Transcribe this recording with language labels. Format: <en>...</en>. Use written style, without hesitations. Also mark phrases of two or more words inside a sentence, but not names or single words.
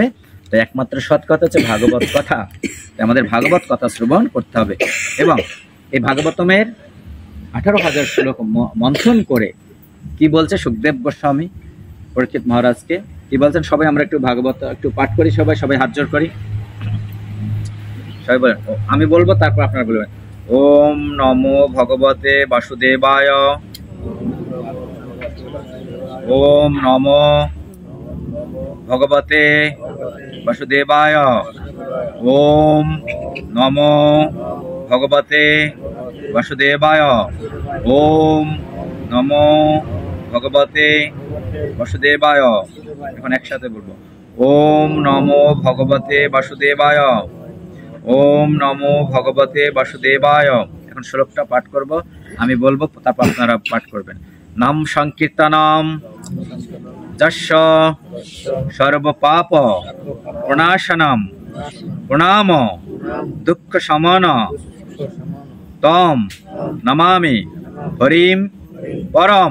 <bn>তাই একমাত্র সৎ কথা হচ্ছে ভাগবত কথা। তাই আমাদের ভাগবত কথা শ্রবণ করতে হবে, এবং এই ভাগবতমের 18,000 শ্লোক মন্থন করে কি বলছে সুখদেব গোস্বামী পরীক্ষিত মহারাজকে, কি বলছেন? সবাই আমরা একটু ভাগবত একটু পাঠ করি, সবাই হাত জোড় করি, সবাই বলেন। আমি বলবো, তারপর আপনারা বলবেন।</bn> <sa>ওম নমো ভগবতে বাসুদেবায়, ওম নমো ভগবতে বাসুদেবায়, ওম নমো ভগবতে বাসুদেবায়, ওম নমো ভগবতে বাসুদেবায়।</sa> <bn>এখন একসাথে বলবো,</bn> <sa>ওম নমো ভগবতে বাসুদেবায়, ওম নমো ভগবতে বাসুদেবায়।</sa> <bn>এখন শ্লোকটা পাঠ করব, আমি বলবো, তারপর আপনারা পাঠ করবেন।</bn> <sa>নাম সংকীর্তনম যস্য সর্বপাপ প্রণাশনম প্রণাম দুঃখ শমন তম নমামি হরিম পরম।</sa>